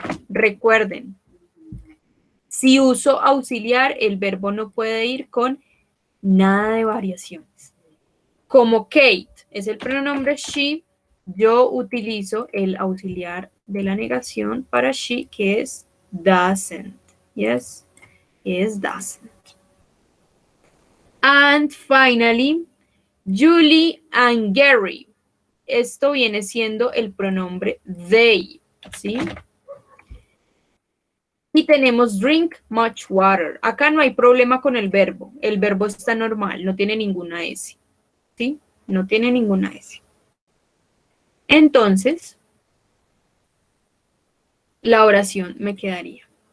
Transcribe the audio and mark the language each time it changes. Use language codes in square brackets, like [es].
[es] Recuerden, si uso auxiliar, el verbo no puede ir con nada de variaciones. Como Kate es el pronombre she, yo utilizo el auxiliar de la negación para she, que es doesn't. [en] Yes, is doesn't. And finally, Julie and Gary. [es] Esto viene siendo el pronombre they, ¿sí? Y tenemos [en] drink much water. [es] Acá no hay problema con el verbo. El verbo está normal, no tiene ninguna S. ¿Sí? No tiene ninguna S. Entonces, la oración me quedaría.